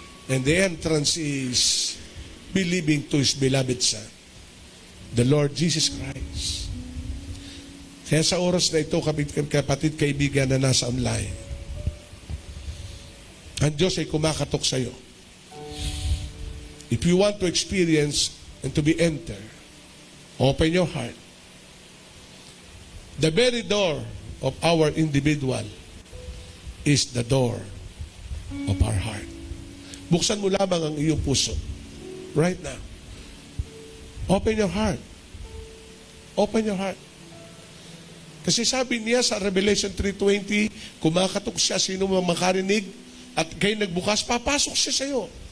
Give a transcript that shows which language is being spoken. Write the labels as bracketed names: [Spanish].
[English] And the entrance is believing to His beloved Son, the Lord Jesus Christ. [Filipino] Kaya sa oras na ito, kapatid, kaibigan na nasa online, ang Diyos ay kumakatok sa iyo. [English] If you want to experience and to be entered, open your heart. The very door of our individual is the door of our heart. Buksan mo lamang ang iyong puso. Right now. Open your heart. Open your heart. [Filipino] Kasi sabi niya sa Revelation 3:20, kumakatok siya, sino mang makarinig, at kayo nagbukas, papasok siya sa iyo.